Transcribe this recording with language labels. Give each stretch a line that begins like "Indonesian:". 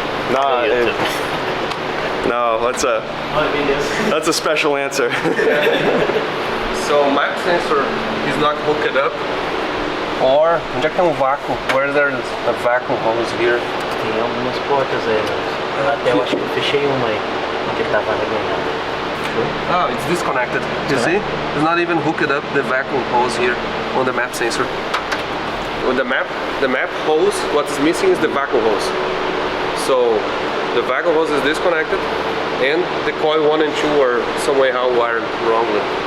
English: No, that's a special answer. So map sensor is not hooked up. Or
Portuguese: onde é que tem vácuo?
English: Where there's a vacuum hose here?
Portuguese: Tem algumas portas aí, mas até eu acho que eu fechei uma aí, que ele tava arrebentada.
English: Oh, it's disconnected. You see? It's not even hooked up the vacuum hose here on the map sensor. With the map hose, what's missing is the vacuum hose. So the vacuum hose is disconnected and the coil 1 and 2 are somehow wired wrongly.